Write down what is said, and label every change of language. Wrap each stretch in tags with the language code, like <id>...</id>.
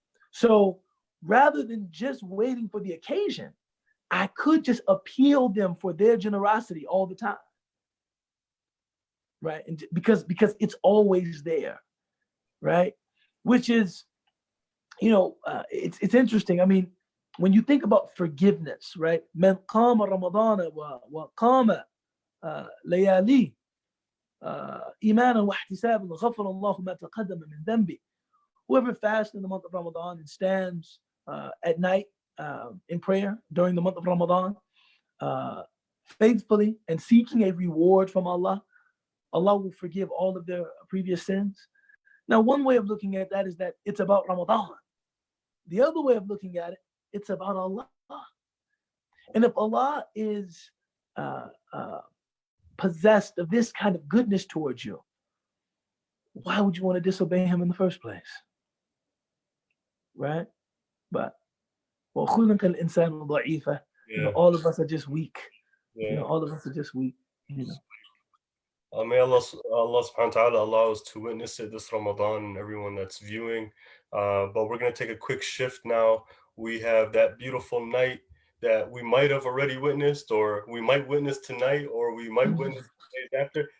<en>So rather than just waiting for the occasion, I could just appeal them for their generosity all the time, right? And because it's always there, right? Which is, it's interesting. I mean, when you think about forgiveness, right?</en> <ar>من قام رمضان وقام ليالي إيمانا واحتسابا غفر الله ما تقدم من ذنبه.</ar> <en>Whoever fasts in the month of Ramadan and stands at night in prayer during the month of Ramadan, faithfully and seeking a reward from Allah, Allah will forgive all of their previous sins. Now, one way of looking at that is that it's about Ramadan. The other way of looking at it, it's about Allah. And if Allah is possessed of this kind of goodness towards you, why would you want to disobey him in the first place? Right?</en> <ar>But وَخُلِقَ الْإِنسَانُ ضَعِيفًا.</ar> <en>All of us are just weak. All of us are just weak. May Allah subhanahu wa ta'ala allow us to witness it this Ramadan and everyone that's viewing. But we're going to take a quick shift now. We have that beautiful night that we might have already witnessed, or we might witness tonight, or we might witness the days after.</en>